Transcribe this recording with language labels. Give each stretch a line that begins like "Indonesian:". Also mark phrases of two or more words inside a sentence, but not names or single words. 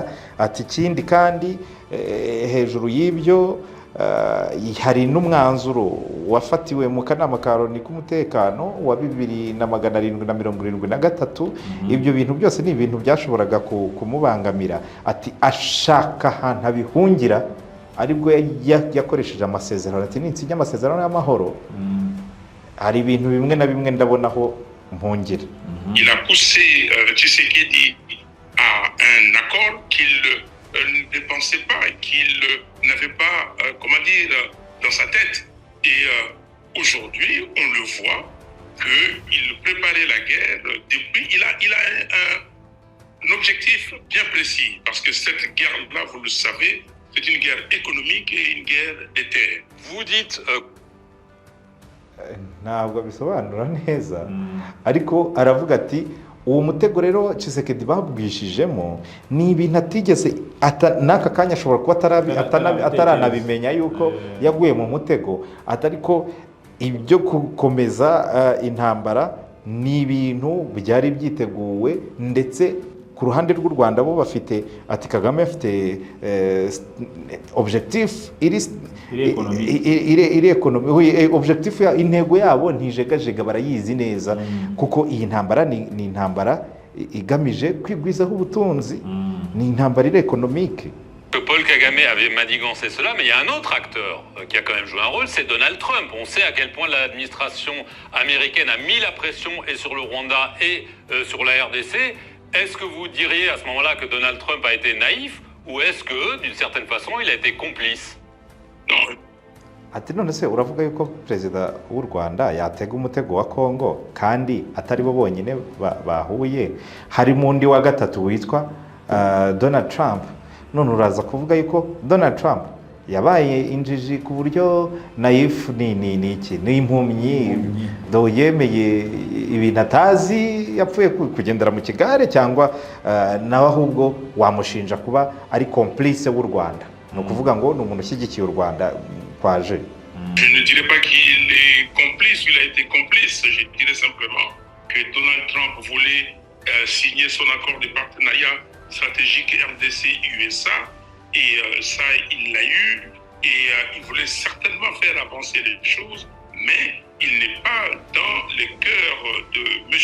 Kinyarwanda: Ati ikindi kandi hejuru y'ibyo hari n'umwanzuro wafatiwe mu kanama ka Loni k'umutekano wa 2773. Ibyo bintu byose ni ibintu byashoboraga kumubangamira. Ati ashaka ahantu abihungira, aribwo yakoresheje amasezerano. Ati ninsinya amasezerano y'amahoro hari ibintu bimwe na bimwe ndabonaho mpungira.
French: Il a poussé Tshisekedi à un accord qu'il ne pensait pas, qu'il n'avait pas, dans sa tête. Et aujourd'hui, on le voit qu'il préparait la guerre depuis. Il a un objectif bien précis, parce que cette guerre-là, vous le savez, c'est une guerre économique et une guerre des terres. Vous dites...
Kinyarwanda: ntabwo bisobanura neza, ariko aravuga ati uwo mutego rero Tshisekedi babwishijemo ni ibintu atigeze n'aka kanya ashobora kuba ataranabimenya yuko yaguye mu mutego. Atariko ibyo gukomeza intambara ni ibintu byari byiteguwe, ndetse ku ruhande rw'u Rwanda bo bafite, ati Kagame afite objectif iri ekonomi, objectif intego yabo ntijegajega, barayizi neza kuko iyi ntambara ni intambara igamije kwigwizaho ubutunzi, ni intambara iri économique.
French: Paul Kagame avait manigancé cela, mais il y a un autre acteur qui a quand même joué un rôle, c'est Donald Trump. On sait à quel point l'administration américaine a mis la pression et sur le Rwanda et sur la RDC. Est-ce que vous diriez à ce moment-là que Donald Trump a été naïf, ou est-ce que, d'une certaine façon, il a été complice? Non.
Kinyarwanda: Ati none se uravuga yuko perezida w'u Rwanda yatega umutego wa Kongo kandi atari bo bonyine bahuye, harimo undi wa gatatu witwa Donald Trump. None uraza kuvuga yuko Donald Trump yabaye injiji ku buryo nayifu ni iki ni impumyi do yemeye ibintu atazi yapfuye kugendera mu kigare cyangwa nawe ahubwo wamushinja kuba ari complice w'u Rwanda ni ukuvuga ngo ni umuntu ushyigikiye u Rwanda kwaje.
French: Je ne dirais pas qu'il est complice, il a été complice. Je dirais simplement que Donald Trump voulait signer son accord de partenariat stratégique RDC-USA et ça, il l'a eu et il voulait certainement faire avancer les choses, mais il n'est pas dans le cœur de M.